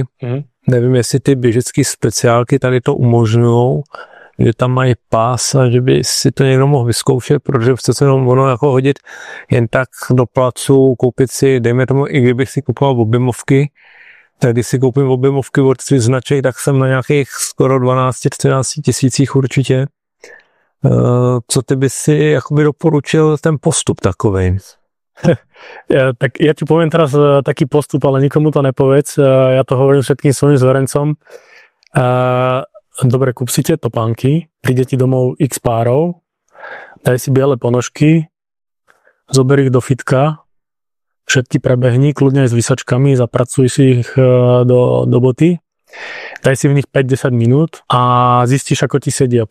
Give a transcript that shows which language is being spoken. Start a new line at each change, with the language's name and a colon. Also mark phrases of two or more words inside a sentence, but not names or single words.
Czech: Nevím, jestli ty běžecký speciálky tady to umožňují, že tam mají pás a že by si to někdo mohl vyzkoušet, protože přece jenom ono jako hodit jen tak do placu, koupit si, dejme tomu, i kdybych si kupoval objemovky, tak když si koupím objemovky od svých značek, tak jsem na nějakých skoro 12-13 tisících určitě. Co ty by si jakoby doporučil ten postup takovej?
Slovak: Tak ja ti poviem teraz taký postup, ale nikomu to nepovedz. Ja to hovorím všetkým svojim zverencom. Dobre, kúp si tie topánky, príde ti domov x párov, daj si biele ponožky, zober ich do fitka, všetky prebehni, kľudne aj s vysačkami, zapracuj si ich do boty, daj si v nich 5-10 minút a zistíš, ako ti sedia.